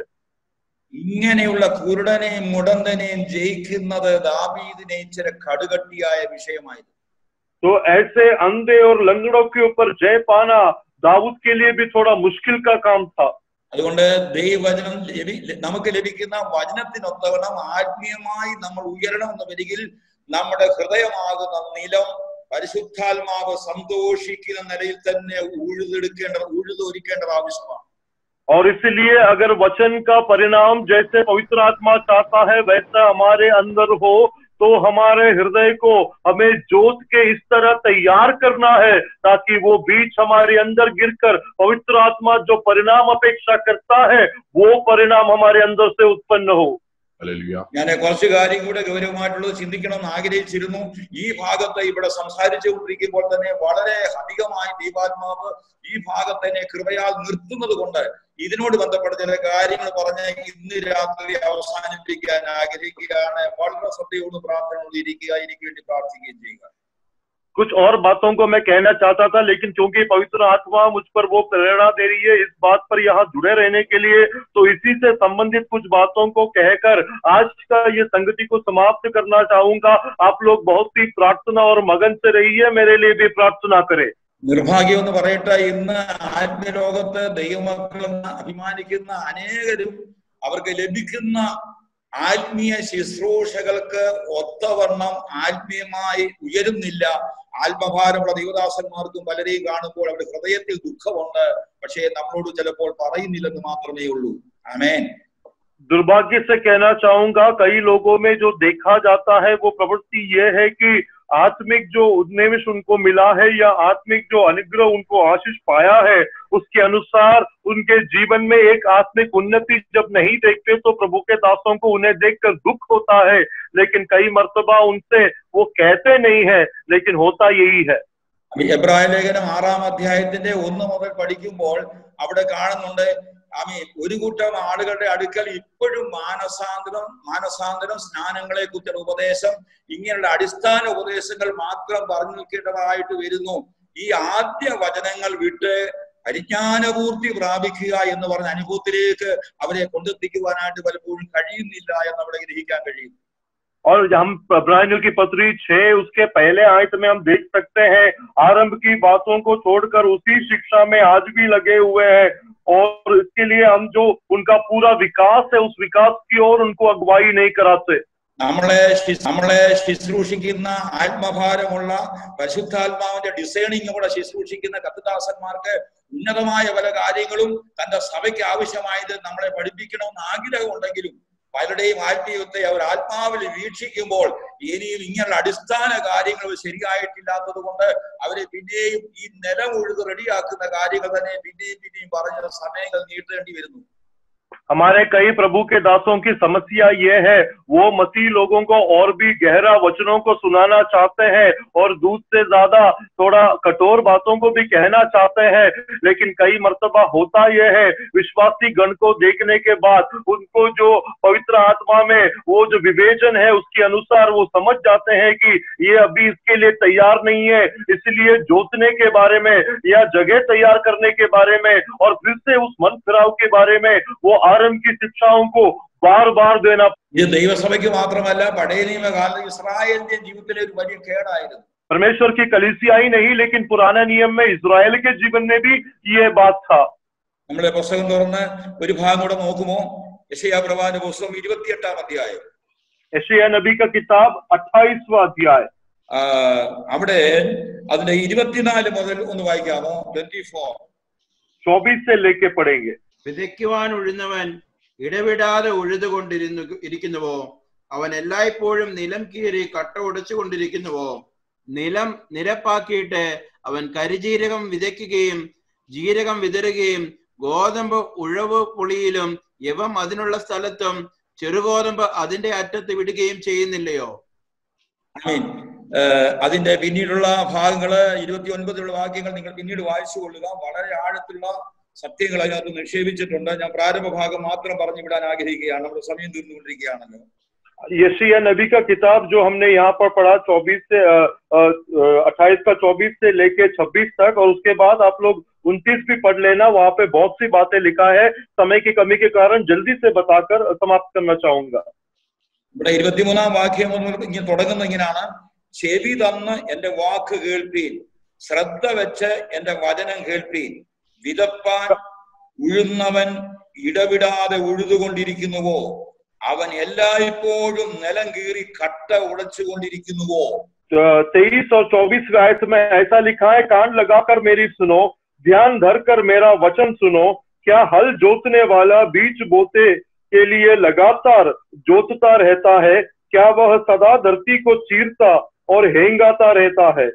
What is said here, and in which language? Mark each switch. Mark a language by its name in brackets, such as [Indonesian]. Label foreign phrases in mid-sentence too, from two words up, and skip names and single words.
[Malayalam] ഇങ്ങനെയുള്ള കുരുടനെയും മുടന്തനെയും ജയിക്കുന്നത് ദാവീദിനെയും ചില കടുകട്ടിയായ വിഷയമായിരുന്നു. [Hindi] तो ऐसे अंधे और लंगड़ों के ऊपर जय पाना दाऊद के लिए भी थोड़ा मुश्किल का काम था। [Malayalam] അതുകൊണ്ട് ദൈവവചനം നമുക്ക് ലഭിക്കുന്ന വചനത്തിനൊത്തവണ്ണം ആത്മീയമായി നമ്മൾ ഉയരണമെന്ന് വരികിൽ നമ്മുടെ ഹൃദയമാകുന്ന നിലം പരിശുദ്ധാത്മാവ് സന്തോഷിക്കുന്ന നിലയിൽ തന്നെ ഉഴുതൊരിക്കേണ്ടത് ആവശ്യമാണ്. [Hindi] और इसलिए अगर वचन का परिणाम जैसे पवित्र आत्मा चाहता है वैसा हमारे अंदर हो, तो हमारे हृदय को हमें जोत के इस तरह तैयार करना है ताकि वो बीज हमारे अंदर गिरकर पवित्र आत्मा जो परिणाम अपेक्षा करता है वो परिणाम हमारे अंदर से उत्पन्न हो। [Malayalam] ഞാൻ കുറച്ചു കാര്യം കൂടെ ഗൗരവമായിട്ടുള്ളത് ചിന്തിക്കണമെന്ന് ആഗ്രഹിച്ചിരുന്നു. ഈ ഭാഗത്ത് ഇവിടെ സംസാരിച്ചുകൊണ്ടിരിക്കുമ്പോൾ തന്നെ വളരെ അധികമായി ദൈവാത്മാവ് ഈ ഭാഗത്തിനെ കൃപയാൽ നിർത്തുന്നത് കൊണ്ട് ഇതിനോട് ബന്ധപ്പെട്ട ചില കാര്യങ്ങൾ പറഞ്ഞ് ഇന്ന് രാത്രി അവസാനിപ്പിക്കാൻ ആഗ്രഹിക്കുകയാണ്. വളരെ ശ്രദ്ധയോട് പ്രാർത്ഥനയോട് ഇരിക്കുക, എനിക്ക് വേണ്ടി പ്രാർത്ഥിക്കുകയും ചെയ്യുക. [Hindi] कुछ और बातों को मैं कहना चाहता था, लेकिन क्योंकि पवित्र आत्मा मुझ पर वो प्रेरणा दे रही है इस बात पर यहाँ जुड़े रहने के लिए, तो इसी से संबंधित कुछ बातों को कहकर आज का ये संगति को समाप्त करना चाहूंगा। आप लोग बहुत ही प्रार्थना और मगन से रहिए, मेरे लिए भी प्रार्थना करें। [Malayalam] നിർഭാഗ്യം എന്ന് പറയട്ടെ, ഇന്ന് ആത്മലോകത്ത് ദൈവമക്കളെന്ന് അഭിമാനിക്കുന്ന അനേകരും അവർക്ക് ലഭിക്കുന്ന ആത്മീയ ശുശ്രൂഷകൾക്ക് ഒത്തവണ്ണം ആത്മീയമായി ഉയരുന്നില്ല. ആത്മഭാരമുള്ള ദൈവദാസന്മാർക്കും പലരെയും കാണുമ്പോൾ അവരുടെ ഹൃദയത്തിൽ ദുഃഖമുണ്ട്, പക്ഷേ നമ്മളോട് ചിലപ്പോൾ പറയുന്നില്ലെന്ന് മാത്രമേ ഉള്ളൂ. ആമേൻ. [Hindi] दुर्भाग्य से कहना चाहूंगा, कई लोगों में जो देखा जाता है वो प्रवृत्ति ये है कि आत्मिक जो उन्मेष उनको मिला है या आत्मिक जो अनुग्रह उनको आशीष पाया है उसके अनुसार उनके जीवन में एक आत्मिक उन्नति जब नहीं देखते तो प्रभु के दासों को उन्हें देखकर दुख होता है। लेकिन कई मर्तबा उनसे वो कहते नहीं है, लेकिन होता यही है। [Malayalam] എബ്രായ ലേഖനം 6-ാം അധ്യായത്തിന്റെ 1 മുതൽ പഠിക്കുമ്പോൾ അവിടെ കാണുന്നുണ്ട്, ഒരു കൂട്ടം ആളുകളുടെ അടുക്കൽ ഇപ്പോഴും മാനസാന്തരം സ്നാനങ്ങളെ കുറിച്ചുള്ള ഉപദേശം, ഇങ്ങനെയുള്ള അടിസ്ഥാന ഉപദേശങ്ങൾ മാത്രം പറഞ്ഞു നിൽക്കേണ്ടതായിട്ട് വരുന്നു. ഈ ആദ്യ വചനങ്ങൾ വിട്ട് പരിജ്ഞാനപൂർത്തി പ്രാപിക്കുക എന്ന് പറഞ്ഞ അനുഭവത്തിലേക്ക് അവരെ കൊണ്ടെത്തിക്കുവാനായിട്ട് പലപ്പോഴും കഴിയുന്നില്ല എന്ന് അവിടെ ഗ്രഹിക്കാൻ കഴിയും. [Hindi] और हम इब्रानियों की पत्री 6 उसके पहले आयत में हम देख सकते हैं, आरंभ की बातों को छोड़कर उसी शिक्षा में आज भी लगे हुए हैं, और इसके लिए हम जो उनका पूरा विकास है उस विकास की ओर उनको अगुवाई नहीं कराते। [Malayalam] നമ്മളെ ശുശ്രൂഷിക്കുന്ന ആത്മഭാരമുള്ള പരിശുദ്ധാത്മാവിന്റെ ഡിസൈനിങ് കൂടെ ശുശ്രൂഷിക്കുന്ന കർത്തദാസന്മാർക്ക് ഉന്നതമായ പല കാര്യങ്ങളും തന്റെ സഭയ്ക്ക് ആവശ്യമായത് നമ്മളെ പഠിപ്പിക്കണമെന്ന് ആഗ്രഹമുണ്ടെങ്കിലും പലരുടെയും ആത്മീയത്തെ അവർ ആത്മാവിൽ വീക്ഷിക്കുമ്പോൾ ഇനിയും ഇങ്ങനെയുള്ള അടിസ്ഥാന കാര്യങ്ങൾ ശരിയായിട്ടില്ലാത്തത് കൊണ്ട് അവരെ പിന്നെയും ഈ നിലം ഉഴുത് റെഡിയാക്കുന്ന കാര്യങ്ങൾ തന്നെ പിന്നെയും പറഞ്ഞ സമയങ്ങൾ നീട്ടേണ്ടി വരുന്നു. [Hindi] हमारे कई प्रभु के दासों की समस्या ये है, वो मसीह लोगों को और भी गहरा वचनों को सुनाना चाहते हैं और दूध से ज्यादा थोड़ा कठोर बातों को भी कहना चाहते हैं, लेकिन कई मर्तबा होता यह है, विश्वासी गण को देखने के बाद उनको जो पवित्र आत्मा में वो जो विवेचन है उसके अनुसार वो समझ जाते हैं कि ये अभी इसके लिए तैयार नहीं है, इसलिए जोतने के बारे में या जगह तैयार करने के बारे में और फिर से उस मन फिराव के बारे में वो आरंभ की शिक्षाओं को बार बार देना। [Malayalam] ये ദൈവസഭയ്ക്ക് മാത്രമല്ല പഴയ നിയമകാലത്ത് ഇസ്രായേലിന്റെ ജീവിതത്തിലെ ഒരു വലിയ കേടായിരുന്നു. [Hindi] परमेश्वर की कलीसिया ही नहीं, लेकिन पुराने नियम में इस्राएल के जीवन में भी ये बात था। [Malayalam] നമ്മളെ പുസ്തകം തുറന്ന് ഒരു ഭാഗം കൂടെ നോക്കുമോ? യെശയ്യാ പ്രവാചകന്റെ പുസ്തകം 28-ാം അധ്യായം. [Hindi] യെശയ്യാ നബി का किताब 28वां अध्याय, [Malayalam] അവിടെ അതിന്റെ 24 മുതൽ ഒന്ന് വായിക്കാമോ? [Hindi] 24 से लेके पढ़ेंगे। [Malayalam] വിതയ്ക്കുവാൻ ഉഴുന്നവൻ ഇടവിടാതെ ഉഴുതുകൊണ്ടിരിക്കുന്നുവോ? അവൻ എല്ലായ്പ്പോഴും നിലം കീറി കട്ട ഉടച്ചുകൊണ്ടിരിക്കുന്നുവോ? നിലം നിരപ്പാക്കിയിട്ട് അവൻ കരിജീരകം വിതയ്ക്കുകയും ജീരകം വിതറുകയും ഗോതമ്പ് ഉഴവ് പൊളിയിലും യവം അതിനുള്ള സ്ഥലത്തും ചെറുഗോതമ്പ് അതിന്റെ അറ്റത്ത് വിടുകയും ചെയ്യുന്നില്ലയോ? അതിന്റെ പിന്നീടുള്ള ഭാഗങ്ങള് 29 വാക്യങ്ങൾ നിങ്ങൾ പിന്നീട് വായിച്ചു കൊള്ളുക. വളരെ ആഴത്തിലുള്ള സത്യങ്ങൾ അതിനകത്ത് നിക്ഷേപിച്ചിട്ടുണ്ട്. ഞാൻ പ്രാരംഭ ഭാഗം മാത്രം പറഞ്ഞു വിടാൻ ആഗ്രഹിക്കുകയാണ്, നമ്മുടെ സമയം തീർന്നുകൊണ്ടിരിക്കുകയാണല്ലോ. [Hindi] यशायाह नबी का किताब जो हमने यहाँ पर पढ़ा 28 से 28 का 24 से लेके 26 तक, और उसके बाद आप लोग 29 भी पढ़ लेना, वहां पे बहुत सी बातें लिखा है। समय की कमी के कारण जल्दी से बताकर समाप्त करना चाहूंगा। [Malayalam] ഇവിടെ 23-ാം വാക്യം ഇങ്ങനെ തുടങ്ങുന്ന ഇങ്ങനെയാണ്: ചെവി തന്ന് എന്റെ വാക്ക് കേൾപ്പീൻ, ശ്രദ്ധ വെച്ച് എന്റെ വചനം കേൾപ്പീൻ. വിതപ്പാൻ ഉഴുന്നവൻ ഇടവിടാതെ ഉഴുതുകൊണ്ടിരിക്കുന്നുവോ? അവൻ എല്ലായ്പ്പോഴും നിലം കീറി കട്ട ഉടച്ചുകൊണ്ടിരിക്കുന്നുവോ? [Hindi] 23 और 24 आयत में ऐसा लिखा है, कान लगाकर मेरी सुनो, ध्यान धर कर मेरा वचन सुनो। क्या हल जोतने वाला बीज बोते के लिए लगातार जोतता रहता है? क्या वह सदा धरती को चीरता और हेंगाता रहता है?